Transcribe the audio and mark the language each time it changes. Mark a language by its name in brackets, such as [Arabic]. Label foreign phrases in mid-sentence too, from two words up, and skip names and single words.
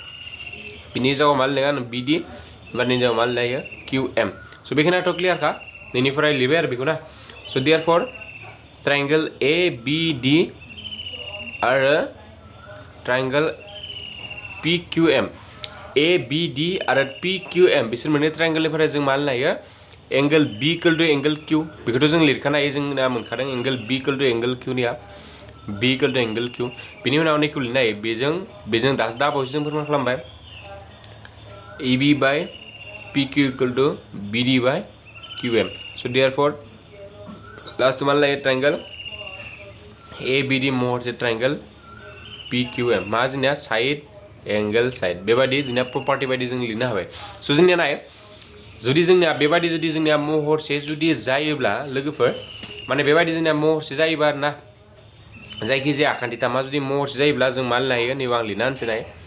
[Bodo] बिनि जायगायाव मा लिरगोन BD एबा नि जायगायाव मा लिरनो हायो QM स' बेखिनियाथ' क्लियारखा नैनिफ्राय लिरबाय आरो बेखौ ना स' [English] therefore triangle ABD [Bodo] आरो [English] triangle PQM ABD [Bodo] आरो PQM बिसोर मोननै ट्रायंगलनिफ्राय जों मा लानो हायो [English] angle B equal to angle Q [Bodo] बेखौथ' जों लिरखानाय जोंना मोनखादों [English] angle B equal to angle Q [Bodo] निया [English] B equal to angle Q [Bodo] बिनि उनाव नैखौ लिरनो हायो बेजों दा बावैसो जों फोरमान खालामबाय AB बाय PQ [English] equal to [Bodo] BD बाय QM [English] so therefore last [Bodo] मा लायो [English] triangle ABD [Bodo] महरसे [English] triangle PQM [Bodo] मा जोंनिया [English] side angle side [Bodo] बेबायदि जोंनिया प्रपार्टि बायदि जों लिरनो हाबाय स' जोंनिया नाय जुदि जोंनिया बेबायदि जुदि जोंनिया महरसे जुदि जायोब्ला लोगोफोर माने बेबायदि जोंनिया महरसे जायोबा आरोना जायखिजाया आखान्थिथामा जुदि महरसे जायोब्ला जों मा लिरनो हायो नैबे आं लिरना होनोसै नाय